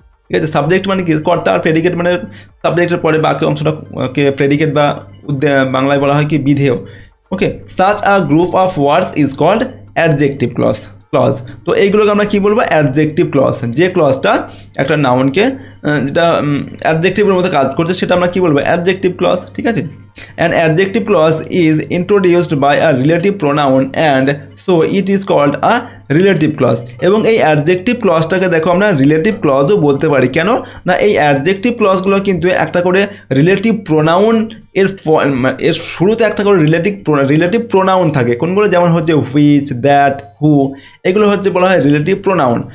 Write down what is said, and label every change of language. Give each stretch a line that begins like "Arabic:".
Bangla: ঠিক আছে, সাবজেক্ট মানে কি কর্তা, আর প্রেডিকেট মানে সাবজেক্টের পরে বাকি অংশটাকে প্রেডিকেট বা বাংলায় বলা হয় কি বিধেয়। ওকে,
English: such a group of words is called
Bangla: adjective clause. তো এইগুলোকে আমরা কি বলবো? Adjective clause. যে ক্লজটা একটা নাউনকে যেটা অ্যাডজেক্টিভের মতো কাজ করছে সেটা আমরা কি বলবো? Adjective clause. ঠিক আছে?
English: An adjective clause is introduced by a relative pronoun and so it is called a relative clause।
Bangla: এবং এই অ্যাডজেক্টিভ ক্লজটাকে দেখো আমরা রিলেটিভ ক্লজও বলতে পারি। কেন না, এই অ্যাডজেক্টিভ ক্লজগুলো কিন্তু একটা করে রিলেটিভ প্রোনাউন এর শুরুতে একটা করে রিলেটিভ প্রোনাউন থাকে। কোনগুলো? যেমন হচ্ছে হুইচ, দ্যাট, হু, এগুলো হচ্ছে বলা হয় রিলেটিভ প্রোনাউন।